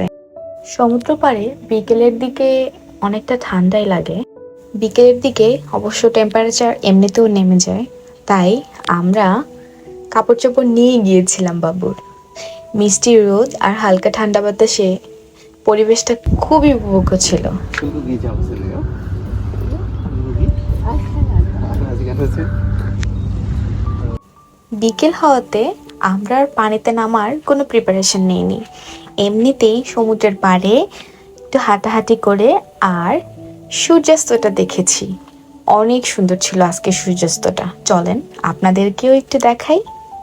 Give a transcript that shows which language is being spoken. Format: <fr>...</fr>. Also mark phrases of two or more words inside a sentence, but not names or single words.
<bn>সমুদ্র পাড়ে বিকেলের দিকে অনেকটা ঠান্ডাই লাগে। বিকেলের দিকে অবশ্য টেম্পারেচার এমনিতেও নেমে যায়, তাই আমরা কাপড় চোপড় নিয়ে গিয়েছিলাম বাবুর। মিষ্টি রোদ আর হালকা ঠান্ডা বাতাসে পরিবেশটা খুবই উপভোগ্য ছিল।</bn> <ko>중국이 잡으실래요? 중국이? 아직 안 왔어요?</ko> <bn>বিকেল হওয়াতে আমরা আর পানিতে নামার কোনো প্রিপারেশন নেইনি। এমনিতেই সমুদ্রের পাড়ে একটু হাঁটাহাঁটি করে আর সূর্যাস্তটা দেখেছি। অনেক সুন্দর ছিল আজকে সূর্যাস্তটা। চলেন আপনাদেরকেও একটু দেখাই।</bn>